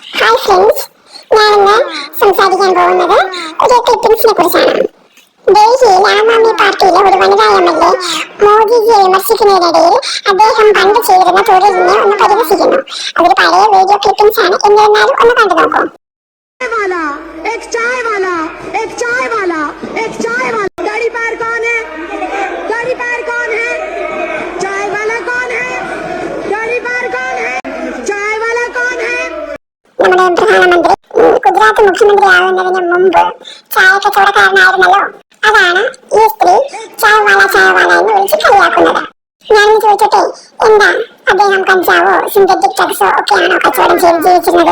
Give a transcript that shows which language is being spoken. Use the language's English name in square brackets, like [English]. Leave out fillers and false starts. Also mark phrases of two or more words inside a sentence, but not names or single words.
[English] Hi friends, [Malayalam] ഞാനിന്ന് സംസാരിക്കാൻ പോകുന്നത് ഒരു ക്ലിപ്പിംഗ്സിനെ കുറിച്ചാണ്. ഡൽഹിയിൽ ആം ആദ്മി പാർട്ടിയിലെ ഒരു വനിതാ എം.എൽ.എ. മോദിജിയെ വിമർശിക്കുന്നതിനിടയിൽ അദ്ദേഹം പണ്ട് ചെയ്തിരുന്ന തൊഴിലിനെ ഒന്ന് പരിഹസിക്കുന്നു. അതൊരു പഴയ [English] video clippings [Malayalam] ആണ്. എന്നിരുന്നാലും ഒന്ന് കണ്ടു നോക്കൂ. [Hindi] एक चाय वाला, एक चाय वाला, एक चाय वाला। गाड़ी पैर कौन है? गाड़ी पैर कौन है? चाय वाला कौन है? गाड़ी पैर कौन है? चाय वाला कौन है? [Malayalam] നമ്മുടെ പ്രധാനമന്ത്രി ഗുജറാത്ത് മുഖ്യമന്ത്രിയാകുന്നതിന് മുമ്പ് ചായ കച്ചവടക്കാരനായിരുന്നല്ലോ. അതാണ് ഈ സ്ത്രീ [Hindi] चाय वाला [Malayalam] എന്ന് വിളിച്ച് കളിയാക്കുന്നത്. ഞാനൊന്ന് ചോദിച്ചോട്ടെ, എന്താ അദ്ദേഹം കഞ്ചാവോ [English] synthetic drugs [Malayalam] ഒക്കെയാണോ കച്ചവടം ചെയ്ത് ജീവിച്ചിരുന്നത്?